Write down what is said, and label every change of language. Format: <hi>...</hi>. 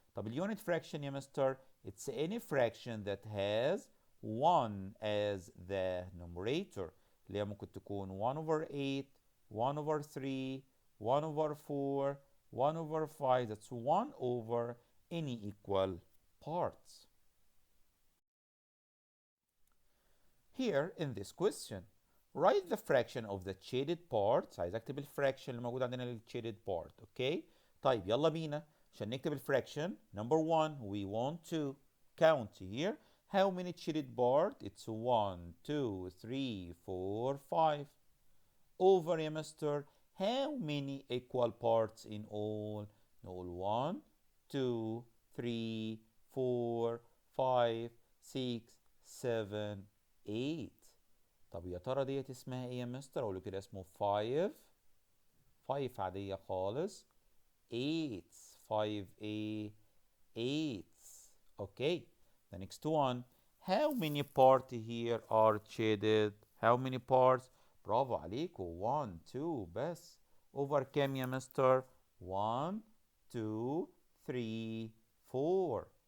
<ar>طب اليونت</ar> <en>fraction</en> <ar>يا مستر</ar> <en>it's any fraction that has 1 as the numerator</en> <ar>اللي هي ممكن تكون</ar> <en>1 over 8, 1 over 3, 1 over 4, 1 over 5. That's 1 over any equal parts. Here in this question, write the fraction of the shaded parts.</en> <ar>عايز اكتب الفراكشن اللي موجود عندنا للshaded part.</ar> <en>Okay.</en> <ar>طيب يلا بينا عشان نكتب الفراكشن.</ar> <en>Number 1, we want to count here. How many shaded parts? It's 1, 2, 3, 4, 5. Over</en> <ar>يا مستر.</ar> <en>How many equal parts in all?</en> <ar>نقول 1 2 3 4 5 6 7 8. طب يا ترى ديت اسمها ايه يا مستر؟ اقول له كده اسمه 5.</ar> <en>5</en> <ar>عادية خالص.</ar> <en>8. 5 a 8. Okay. The next one. How many parts here are shaded? How many parts?</en> <ar>برافو عليكم.</ar> <en>1 2</en> <ar>بس. Over كام يا مستر؟ 1 2 3 4.</ar>